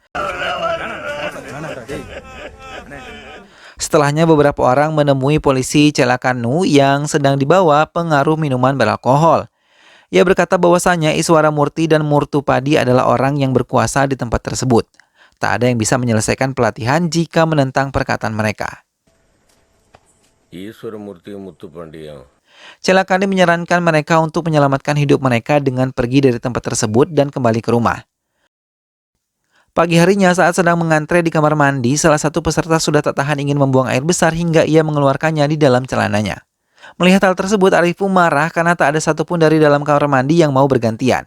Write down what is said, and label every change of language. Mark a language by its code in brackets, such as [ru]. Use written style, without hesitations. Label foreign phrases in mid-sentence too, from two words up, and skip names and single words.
[id] Setelahnya beberapa orang menemui polisi Celakanmu yang sedang dibawa pengaruh minuman beralkohol. Ia berkata bahwasanya Iswara Murti dan Murtupadi adalah orang yang berkuasa di tempat tersebut. Tak ada yang bisa menyelesaikan pelatihan jika menentang perkataan mereka. ஈஸ்வரமூர்த்தி முத்துப்பாண்டியம் Celakanmu menyarankan mereka untuk menyelamatkan hidup mereka dengan pergi dari tempat tersebut dan kembali ke rumah. Pagi harinya saat sedang mengantre di kamar mandi, salah satu peserta sudah tak tahan ingin membuang air besar hingga ia mengeluarkannya di dalam celananya. Melihat hal tersebut, Arifu marah karena tak ada satupun dari dalam kamar mandi yang mau bergantian.